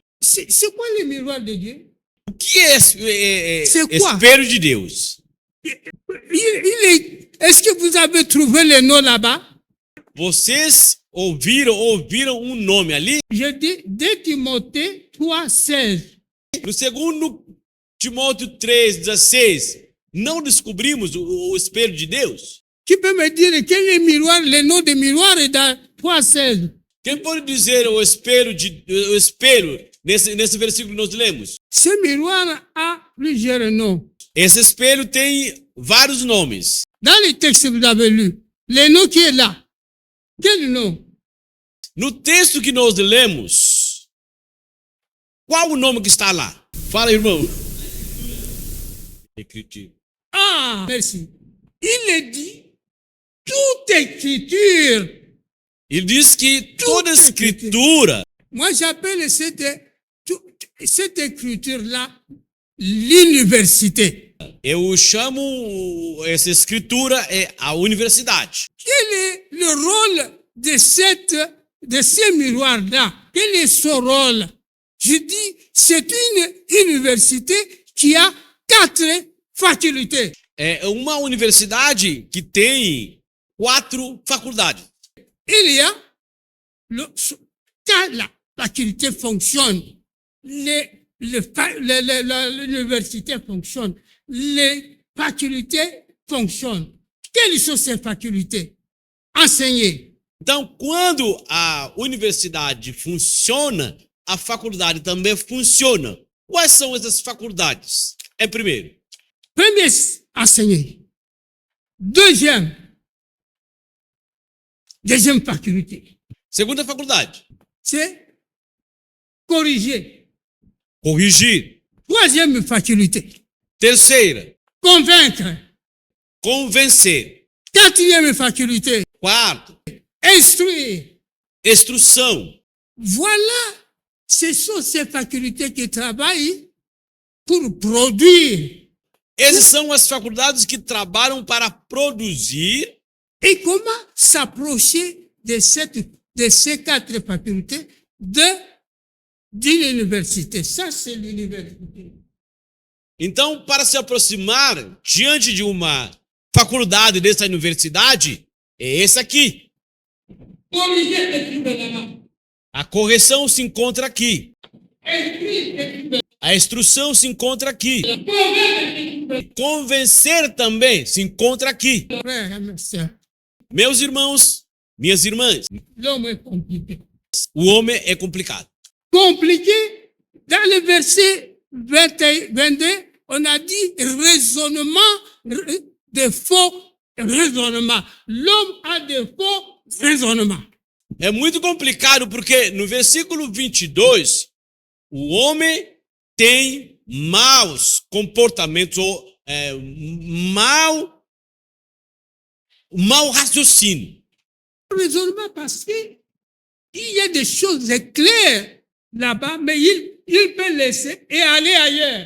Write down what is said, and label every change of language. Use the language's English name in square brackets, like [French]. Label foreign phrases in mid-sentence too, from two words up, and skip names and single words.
[French] C'est quoi le miroir de Dieu? [Portuguese] O que é espelho de Deus? [French] Est-ce que vous avez trouvé le nom là-bas? [Portuguese] Vocês ouviram um nome ali? [French] Je dis 2 Timothée 3, 16. [Portuguese] No segundo Timóteo 3, 16, não descobrimos o espelho de Deus? [French] Tu peux me dire quel est le miroir, le nom de miroir est dans 3, 16. [Portuguese] Quem pode dizer o espelho nesse versículo que nós lemos? [French] Ce miroir a plusieurs noms. [Portuguese] Esse espelho tem vários nomes. [French] Dans le texte que vous avez lu, le nom qui est là, quel nom? [Portuguese] No texto que nós lemos, qual o nome que está lá? Fala, irmão. [French] Écriture. Ah, merci. Il est dit, toute écriture [Portuguese] Ele diz que toda a Tudo é escritura, [French] Moi, j'appelle cette écriture-là l'université. [Portuguese] eu chamo essa escritura a universidade. [French] Quel est le rôle de ces miroirs-là? Quel est son rôle? Je dis, c'est une université qui a 4 facultés. É uma universidade que tem 4 faculdades. Il y a, quand la faculté fonctionne, l'université fonctionne, les facultés fonctionnent. Quelles sont ces facultés? Enseigner. [Portuguese] Então, quando a universidade funciona, a faculdade também funciona. Quais são essas faculdades? Primeiro, [French] enseigner. Deuxième faculté, [Portuguese] segunda faculdade, [French] c'est corriger. [Portuguese] corrigir. [French] Troisième faculté, [Portuguese] Terceira, [French] convaincre. [Portuguese] convencer. [French] Quatrième faculté, [Portuguese] Quarto, [French] instruire. [Portuguese] instrução. [French] Voilà, ce sont ces facultés qui travaillent pour produire. [Portuguese] Essas são as faculdades que trabalham para produzir. [French] Et comment s'approcher de ces 4 facultés d'une université? Ça, c'est l'université. [Portuguese] Então, para se aproximar diante de uma faculdade dessa universidade, é essa aqui. [French] Corriger est là-bas. [Portuguese] A correção se encontra aqui. [French] Instruire. [Portuguese] A instrução se encontra aqui. [French] Convaincre. [Portuguese] Convencer também se encontra aqui. [French] Frères et mes sœurs, [Portuguese] Meus irmãos, minhas irmãs, [French] l'homme est compliqué. [Portuguese] o homem é complicado. [French] Compliqué, dans le verset 22, on a dit raisonnement, de faux raisonnement. L'homme a de faux raisonnements. [Portuguese] É muito complicado porque no versículo 22, o homem tem maus comportamentos, ou mau raciocínio. [French] Raisonnement parce qu'il y a des choses claires là-bas, mais il peut laisser et aller ailleurs.